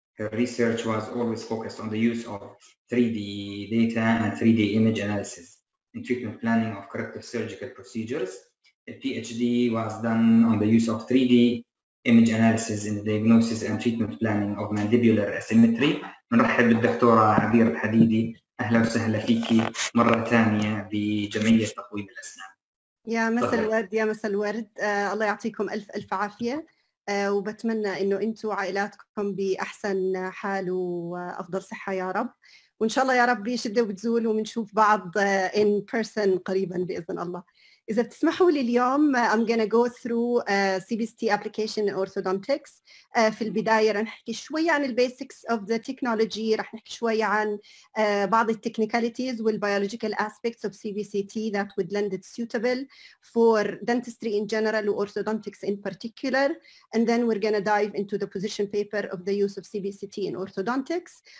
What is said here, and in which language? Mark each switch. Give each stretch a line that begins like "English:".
English: Her research was always focused on the use of 3D data and 3D image analysis in treatment planning of corrective surgical procedures. A PhD was done on the use of 3D image analysis in the diagnosis and treatment planning of mandibular asymmetry.
Arabic: نرحب بالدكتورة عبير الحديدي. أهلا وسهلا فيكي مرة ثانية بجمعية تقويم الأسنان. يا مساء الورد يا مساء الورد. الله يعطيكم ألف عافية، وبتمنى إنه أنتم وعائلاتكم بأحسن حال وأفضل صحة يا رب، وإن شاء الله يا رب يشدوا وتزول وبنشوف بعض
English: in person
Arabic: قريبا بإذن الله. إذا بتسمحوا لي اليوم
English: I'm gonna go through CBCT application in orthodontics.
Arabic: في البداية رح نحكي شوية عن البيسكس
English: of the technology،
Arabic: رح نحكي شوية عن بعض التكنيكاليتيز
English: والbiological aspects of CBCT that would lend it suitable for dentistry in general or orthodontics in particular, and then we're gonna dive into the position paper of the use of CBCT in orthodontics.